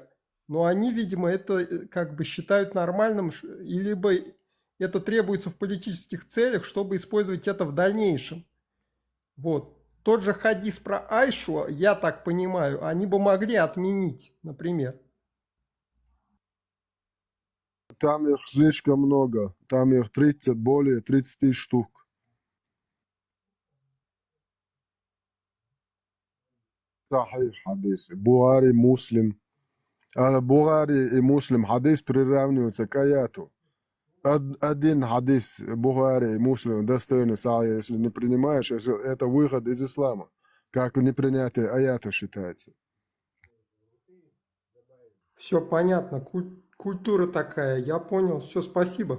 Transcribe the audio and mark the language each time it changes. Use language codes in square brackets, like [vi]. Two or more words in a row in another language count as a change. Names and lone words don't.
[ru] Но они, видимо, это как бы считают нормальным, и либо это требуется в политических целях, чтобы использовать это в дальнейшем. Вот. Тот же хадис про Айшу, я так понимаю, они бы могли отменить, например. Там их слишком много. Там их 30, более 30 штук. Сахих хадис. Бухари, Муслим. А Бухари и Муслим хадис приравниваются к аяту. Один хадис Бухари и Муслим достойный сахих, если не принимаешь, это выход из ислама. Как непринятие аята считается. Все понятно, культура такая, я понял, все, спасибо.